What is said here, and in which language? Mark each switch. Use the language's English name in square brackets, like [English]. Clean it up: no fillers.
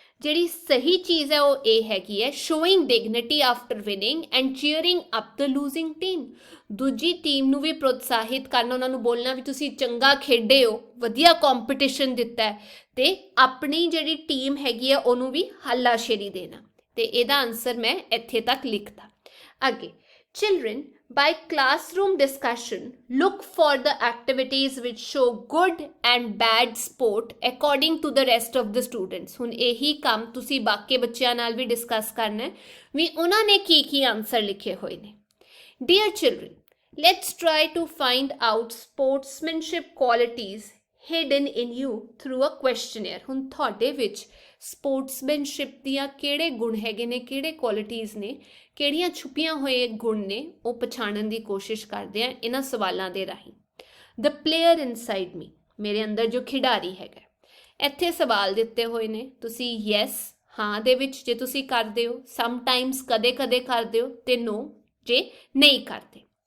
[Punjabi] ਜਿਹੜੀ ਸਹੀ ਚੀਜ਼ ਹੈ ਉਹ ਇਹ ਹੈਗੀ ਹੈ [English] showing dignity after winning and cheering up the losing team, [Punjabi] ਦੂਜੀ ਟੀਮ ਨੂੰ ਵੀ ਪ੍ਰੋਤਸਾਹਿਤ ਕਰਨਾ, ਉਹਨਾਂ ਨੂੰ ਬੋਲਣਾ ਵੀ ਤੁਸੀਂ ਚੰਗਾ ਖੇਡੇ ਹੋ, ਵਧੀਆ ਕੰਪੀਟੀਸ਼ਨ ਦਿੱਤਾ ਹੈ, ਤੇ ਆਪਣੀ ਜਿਹੜੀ ਟੀਮ ਹੈਗੀ ਹੈ ਉਹਨੂੰ ਵੀ ਹੱਲਾਸ਼ੇਰੀ ਦੇਣਾ। ਤੇ ਇਹਦਾ ਆਨਸਰ ਮੈਂ ਇੱਥੇ ਤੱਕ ਲਿਖਤਾ। [English] ਅੱਗੇ, children, by classroom discussion, look for the activities which show good and bad sport according to the rest of the students. [Punjabi] ਹੁਣ ਇਹੀ ਕੰਮ ਤੁਸੀਂ ਬਾਕੀ ਬੱਚਿਆਂ ਨਾਲ ਵੀ ਡਿਸਕਸ ਕਰਨਾ ਹੈ ਵੀ ਉਹਨਾਂ ਨੇ ਕੀ ਆਨਸਰ ਲਿਖੇ ਹੋਏ ਨੇ। [English] Dear children, let's try to find out sportsmanship qualities hidden in you through a questionnaire. [Punjabi] ਹੁਣ ਤੁਹਾਡੇ ਵਿੱਚ ਸਪੋਰਟਸਮੈਨਸ਼ਿਪ ਦੀਆਂ ਕਿਹੜੇ ਗੁਣ ਹੈਗੇ ਨੇ, ਕਿਹੜੇ ਕੁਆਲਿਟੀਜ਼ ਨੇ, ਕਿਹੜੀਆਂ ਛੁਪੀਆਂ ਹੋਏ ਗੁਣ ਨੇ, ਉਹ ਪਛਾਣਨ ਦੀ ਕੋਸ਼ਿਸ਼ ਕਰਦੇ ਆ ਇਹਨਾਂ ਸਵਾਲਾਂ ਦੇ ਰਾਹੀਂ। [English] the player inside me, [Punjabi] ਮੇਰੇ ਅੰਦਰ ਜੋ ਖਿਡਾਰੀ ਹੈਗਾ। ਇੱਥੇ ਸਵਾਲ ਦਿੱਤੇ ਹੋਏ ਨੇ, ਤੁਸੀਂ ਯੈਸ ਹਾਂ ਦੇ ਵਿੱਚ ਜੇ ਤੁਸੀਂ ਕਰਦੇ ਹੋ, ਸਮਟਾਈਮਸ ਕਦੇ ਕਦੇ ਕਰਦੇ ਹੋ, ਤੇ ਨੋ ਜੇ ਨਹੀਂ ਕਰਦੇ।